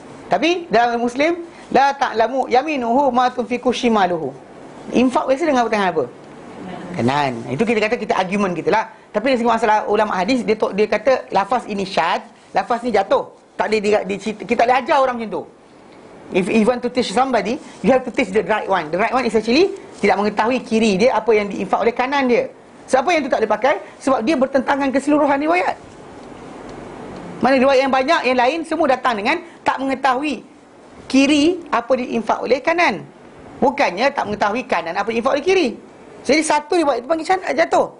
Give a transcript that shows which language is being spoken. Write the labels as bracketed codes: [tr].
[ms] Tapi dalam Muslim, [ar] la ta'lamu yaminuhu ma tunfiku shimaluhu. [ms] Infak biasa dengan tangan apa? Kanan. Itu kita kata kita argument kita lah. Tapi dari segi masalah ulama hadis, dia kata lafaz ini syad, lafaz ni jatuh. Tak boleh kita tak boleh ajar orang macam tu. [en] If you want to teach somebody, you have to teach the right one. The right one is actually [ms] tidak mengetahui kiri dia apa yang diinfak oleh kanan dia. Siapa yang tu tak boleh pakai? Sebab dia bertentangan keseluruhan riwayat. Mana riwayat yang banyak, yang lain semua datang dengan tak mengetahui kiri apa diinfak oleh kanan. Bukannya tak mengetahui kanan apa diinfak oleh kiri. Jadi satu riwayat itu panggil syad, jatuh.